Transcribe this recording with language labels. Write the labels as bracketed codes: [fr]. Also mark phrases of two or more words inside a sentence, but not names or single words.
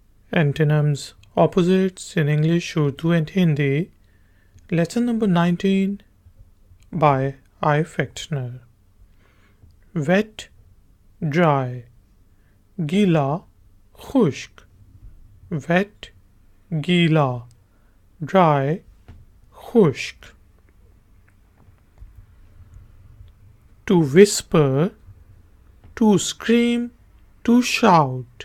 [en] Antonyms, opposites in English, Urdu and Hindi. Lesson number 19 by I. Fechtner. Wet, dry. [ur] Geela, Khushk. Wet, Geela. [en] Dry, Khushk. To whisper, to scream, to shout.